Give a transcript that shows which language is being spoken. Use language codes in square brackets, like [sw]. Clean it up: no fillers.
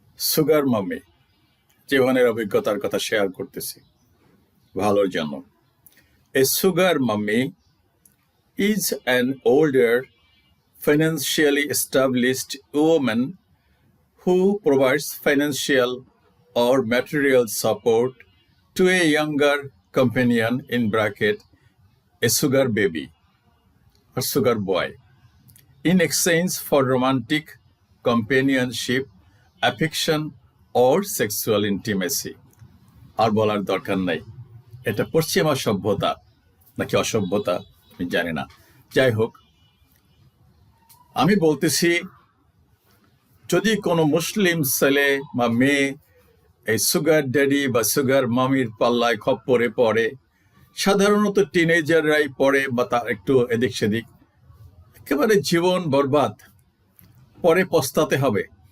[bn] Sugar mummy জীবনের অভিজ্ঞতার কথা শেয়ার করতেছি ভালোর জন্য। [en] A sugar mummy is an older, financially established woman who provides financial or material support to a younger companion in bracket, a sugar baby or sugar boy, in exchange for romantic companionship, affection, or sexual intimacy. [bn] আর বলার দরকার নাই, এটা পশ্চিমা সভ্যতা নাকি অসভ্যতা আমি জানি না। যাই হোক, আমি বলতেছি, যদি কোনো মুসলিম ছেলে বা মেয়ে এই সুগার ড্যাডি বা সুগার মামির পাল্লায় খপ্পরে পড়ে, সাধারণত টিনেজাররাই পড়ে বা তা একটু এদিক সেদিক, একেবারে জীবন বরবাদ, পরে পস্তাতে হবে।